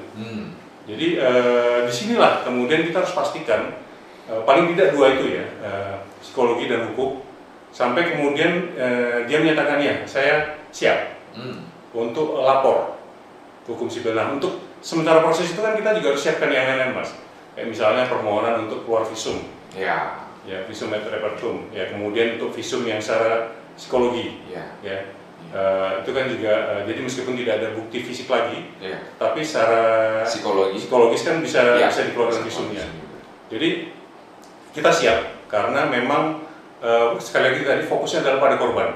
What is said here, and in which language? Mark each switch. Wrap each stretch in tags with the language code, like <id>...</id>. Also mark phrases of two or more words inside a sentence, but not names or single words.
<id>Jadi disinilah kemudian kita harus pastikan paling tidak dua itu ya, psikologi dan hukum, sampai kemudian dia menyatakan ya saya siap untuk lapor ke hukum sipil. Nah untuk sementara proses itu kan kita juga harus siapkan yang lain-lain Mas. Kayak misalnya permohonan untuk keluar visum. Ya,</id> <la>visum et repertum.</la> <id>Ya, kemudian untuk visum yang secara psikologi. Itu kan juga jadi meskipun tidak ada bukti fisik lagi, tapi secara psikologis kan bisa dikeluarkan visumnya. Jadi kita siap karena memang sekali lagi tadi fokusnya adalah pada korban.</id>